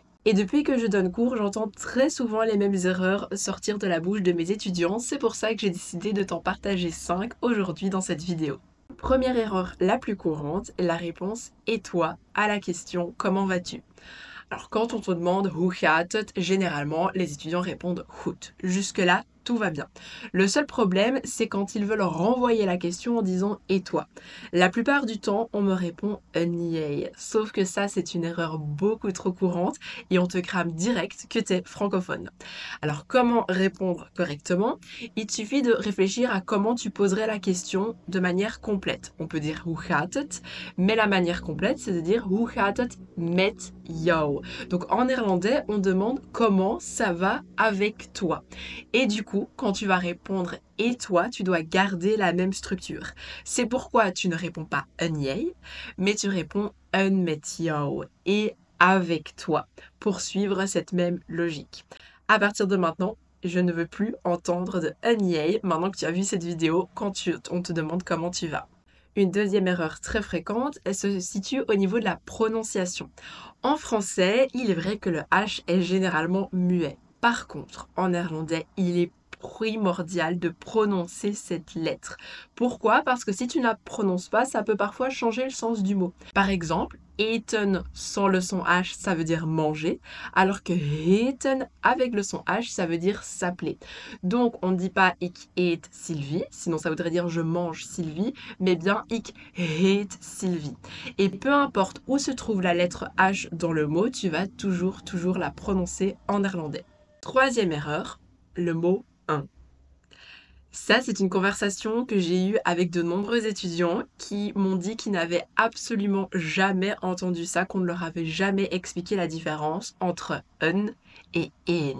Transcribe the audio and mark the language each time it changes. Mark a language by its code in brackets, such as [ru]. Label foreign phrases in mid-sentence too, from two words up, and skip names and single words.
[fr] Et depuis que je donne cours, j'entends très souvent les mêmes erreurs sortir de la bouche de mes étudiants. C'est pour ça que j'ai décidé de t'en partager 5 aujourd'hui dans cette vidéo. Première erreur la plus courante, la réponse "et toi" à la question "comment vas-tu?". Alors quand on te demande [nl] "hoe gaat het?", [fr] généralement les étudiants répondent "goed". Jusque-là, tout va bien. Le seul problème, c'est quand ils veulent renvoyer la question en disant "et toi?". La plupart du temps, on me répond [nl] "een jij". [fr] Sauf que ça, c'est une erreur beaucoup trop courante et on te crame direct que t'es francophone. Alors comment répondre correctement? Il suffit de réfléchir à comment tu poserais la question de manière complète. On peut dire [nl] "hoe gaat het?", [fr] mais la manière complète, c'est de dire [nl] "hoe gaat het met jou?". [fr] Donc en néerlandais, on demande comment ça va avec toi. Et du coup, quand tu vas répondre "et toi", tu dois garder la même structure. C'est pourquoi tu ne réponds pas [nl] "een jij", [fr] mais tu réponds [nl] "een met jou" [fr] et avec toi pour suivre cette même logique. À partir de maintenant, je ne veux plus entendre de [nl] "een jij" [fr] maintenant que tu as vu cette vidéo quand on te demande comment tu vas. Une deuxième erreur très fréquente, elle se situe au niveau de la prononciation. En français, il est vrai que le H est généralement muet. Par contre, en néerlandais, il est primordial de prononcer cette lettre. Pourquoi? Parce que si tu ne la prononces pas, ça peut parfois changer le sens du mot. Par exemple, eten sans le son H, ça veut dire manger, alors que heten avec le son H, ça veut dire s'appeler. Donc, on ne dit pas [nl] ik eet [fr] Sylvie, sinon ça voudrait dire je mange Sylvie, mais bien [nl] ik heet [fr] Sylvie. Et peu importe où se trouve la lettre H dans le mot, tu vas toujours la prononcer en néerlandais. Troisième erreur, le mot un. Ça, c'est une conversation que j'ai eue avec de nombreux étudiants qui m'ont dit qu'ils n'avaient absolument jamais entendu ça, qu'on ne leur avait jamais expliqué la différence entre un et een.